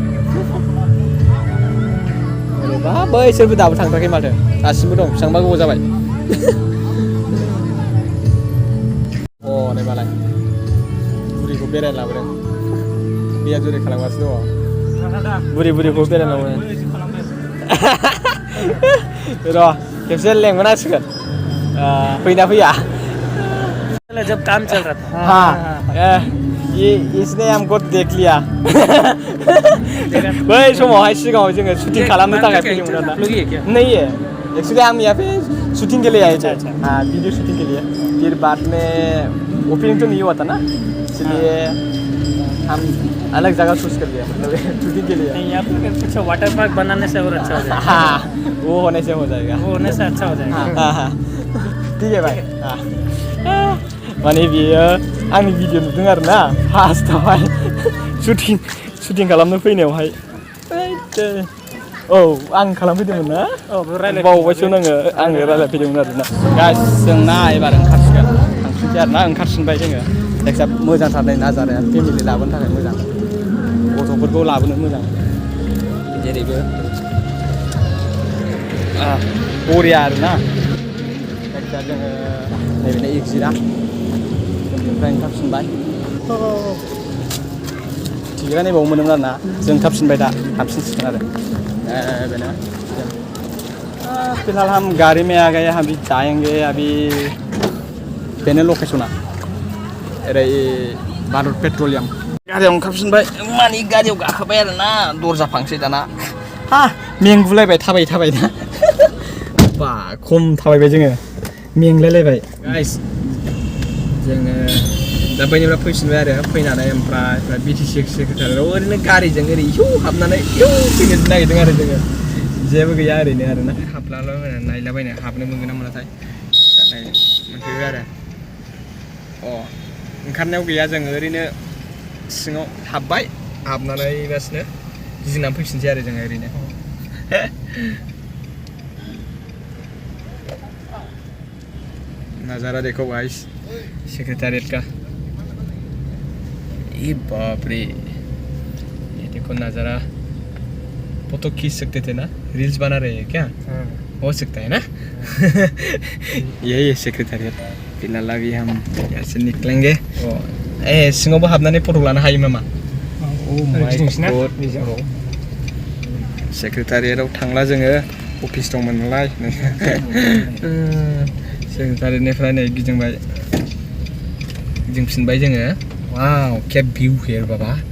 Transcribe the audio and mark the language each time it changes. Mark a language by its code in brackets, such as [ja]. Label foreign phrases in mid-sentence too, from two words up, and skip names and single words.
[brx] ओरैबा बैसोरबो दाबो थांथाराखै माथो दासिमबो दं बेसेबांबा गोबाव जाबाय नैबालाय बुरिखौ बेरायनो लाबोदों बेया जुरि खालामगासिनो दङ बुरिखौ बेरायनो लाबोदों र' खेबसे लेंबोनांसिगोन फैना फैया [hi] जब काम चल रहा था हाँ इसने हमको देख लिया [brx] बै समावहाय सिगाङाव जोङो शुटिं खालामनो थाखाय फैदोंमोन आरोना [hi] नहीं है एक्चुअली हम यहाँ पे शूटिंग के लिए आए थे हाँ वीडियो शूटिंग के लिए फिर बाद में ओपनिंग तो नहीं हुआ था ना इसलिए हम अलग जगह चूज कर लिया मतलब शूटिंग के लिए यहाँ पे कुछ वाटर पार्क बनाने से और अच्छा हो जाएगा हाँ वो होने से हो जाएगा वो होने से अच्छा हो जाएगा हाँ ठीक है भाई हाँ [brx] माने बियो आंनि भिडिअ नुदों आरोना फार्स्टआवहाय शुटिं खालामनो फैनायावहाय औ आं खालामफैदोंमोन ना बावबायसो आङो रायलायफैदोंमोन आरोना गाइस जोंना एबार ओंखारसिगोन थांफिनसै आरोना ओंखारसिनबाय जोङो जायखिजाया मोजांथार नै नाजाराया फेमिलि लाबोनो थाखाय मोजां गथ'फोर बेफोरखौ लाबोनो मोजां जेरैबो बरिया आरोना जायखिजाया जोङो नैबे एगजिटआ बेनिफ्राय ओंखारफिनबाय टिकेटआ नैबाव मोनोमोन आरोना जों ओंखारफिनबाय दा हाबफिनसिगोन आरो बेनो [hi] फिलहाल हम गाड़ी में आ गए हम अभी जाएंगे अभी [brx] बेनो लकेसना ओरै भारत पेट्रलियाम गारियाव ओंखारफिनबाय मानि गारियाव गाखोबाय आरोना दरजा फांसै दाना हा मेंगुलायबाय थाबाय ना बा खम थाबायबाय जोङो मेंलायलायबाय गाइस जोङो दा बैनिफ्राय फैफिनबाय आरो फैनानै ओमफ्राय बिटिसि सेक्रेटारियाव ओरैनो गारिजों ओरै इउ हाबनानै इउ फैनो नागिरदों आरो जोङो जेबो गैया ओरैनो आरोना हाबलाल' नायलाबायनो हाबनो मोनगोन ना मोनाथाय दा मोनफैबाय आरो ओंखारनायाव गैया जों ओरैनो सिङाव हाबबाय हाबनानै बासनो गिदिंनानै फैफिनसै आरो जोङो ओरैनो [hi] नज़ारा देखो गाइस सेक्रेटारिएट का ये बाप रे ये देखो नज़ारा फोटो खींच सकते थे ना रील्स बना रहे हैं क्या हो सकता है ना यही है सेक्रेटारिएट फिलहाल अभी हम यहाँ से निकलेंगे [brx] सिङावबो हाबनानै फट' लानो हायो नामा सेक्रेटारिएटआव थांला जोङो अफिस दंमोन नालाय सेक्रेटारिएटनिफ्राय नै गिदिंफिनबाय जोङो वाव [hi] क्या [en] view here [brx] बाबा